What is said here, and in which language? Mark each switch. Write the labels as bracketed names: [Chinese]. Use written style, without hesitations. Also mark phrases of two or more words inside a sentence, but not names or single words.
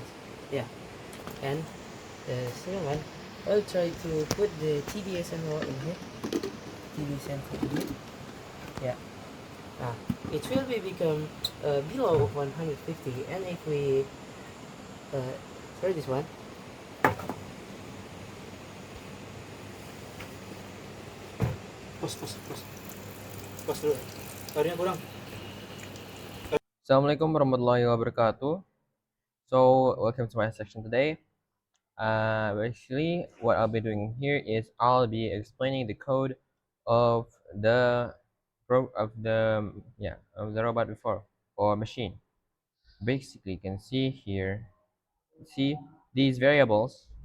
[English] Yeah, and the second one, I'll try to put the TDS sensor in here. TDS sensor in here. Yeah. Ah, it will be become below 150, and if we try this one, [Indonesian] pos dulu, airnya kurang. [Arabic] السلام عليكم ورحمة الله وبركاته. [English] So, welcome to my section today. Basically, what I'll be doing here is I'll be explaining the code of the of the robot before or machine. Basically, you can see here, see these variables.